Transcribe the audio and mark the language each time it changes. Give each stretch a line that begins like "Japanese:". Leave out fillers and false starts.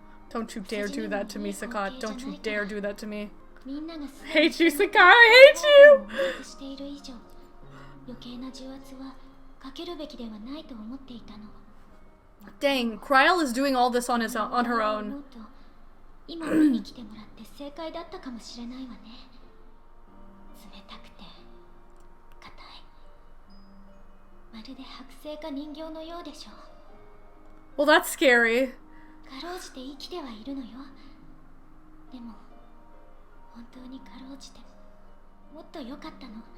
English: Don't you dare do that to me, Sakat. Don't you dare do that to me.
Japanese: みんなが
English: Hate you, Sakara, I hate you!
Japanese: している以上、余計な重圧はかけるべきではないと思っていたの。
English: Dang, Kryl is doing all this on her own.
Japanese: 今見に来てもらって正解だったかもしれないわね。冷たくて硬い。まるで剥製か人形のようでしょ。
English: Well, that's scary.
Japanese: かろうじて生きてはいるのよ。でも本当にかろうじてもっと良かったの。